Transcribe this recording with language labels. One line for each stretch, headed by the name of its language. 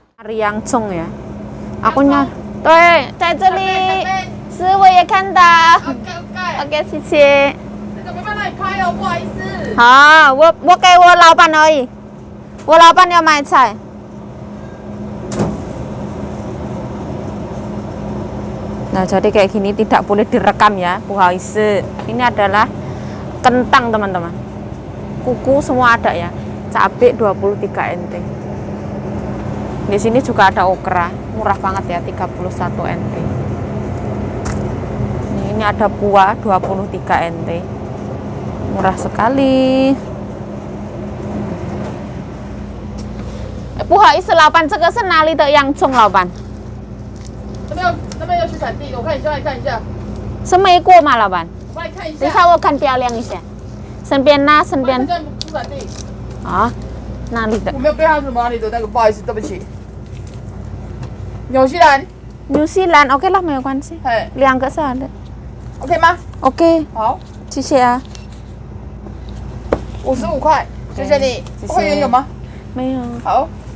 Chinese: Yang Chong ya,
Indonesian: aku nya,
Chinese: 对，在这里，是我也看到。 OK， 谢谢。这个没办法拍哦，不好意思。好，我给我老板而已，我老板要买菜。
Indonesian: Nah, jadi kayak gini tidak boleh direkam ya, Bu Haise. Ini adalah kentang teman-teman. Kuku semua ada ya. Cabai 23 NT. Di sini juga ada okra, murah banget ya, 31 NT. Ini ada buah 23 NT. Murah sekali.
Chinese: Bu Haise 老板，这个是哪里的洋葱老板？那边有去产地，我看一下，看一下。是没过吗，老板？我帮你看一下。等一下我看漂亮一下。身边呢？身边。出产地。啊？哪里的？我没有背上什么哪里的那个，不好意思，对不起。纽西兰。 New Zealand,
Indonesian: oke lah,
Chinese: 没有关系。 2个是好的。 OK 吗？OK。好，谢谢啊。 55块，谢谢你。会员有吗？没有。好。